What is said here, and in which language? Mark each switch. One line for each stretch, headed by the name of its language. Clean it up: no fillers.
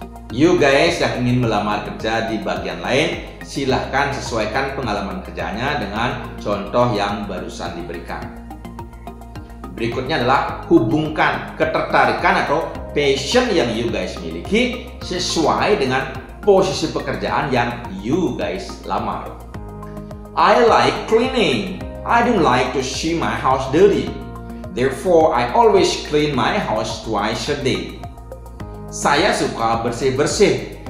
English: You guys
Indonesian: yang ingin melamar kerja di bagian lain, silahkan sesuaikan pengalaman kerjanya dengan contoh yang barusan diberikan. Berikutnya adalah hubungkan ketertarikan atau passion yang
English: you guys
Indonesian: miliki sesuai dengan posisi pekerjaan yang you guys lamar.
English: I like cleaning. I don't like to see my house dirty. Therefore, I always clean my house twice a day.
Indonesian: Saya suka bersih-bersih.